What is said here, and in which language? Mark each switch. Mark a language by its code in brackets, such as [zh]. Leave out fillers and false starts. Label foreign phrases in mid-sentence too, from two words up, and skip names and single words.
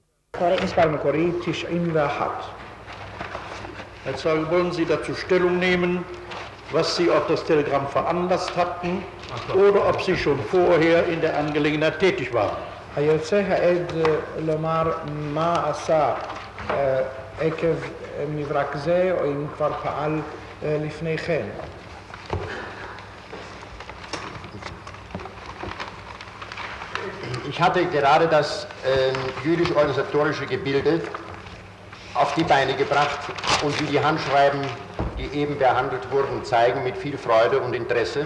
[he] מספר מקורי 91. [de] Herr Zeuge, wollen Sie dazu Stellung nehmen, was Sie auf das Telegramm veranlasst hatten oder ob Sie schon vorher in der Angelegenheit tätig waren? [he] היוצא העד לומר מה עשה עקב מברק זה, או אם כבר פעל לפני כן. [de] Ich hatte gerade das jüdisch-organisatorische Gebilde auf die Beine gebracht und wie die Handschreiben, die eben behandelt wurden, zeigen mit viel Freude und Interesse.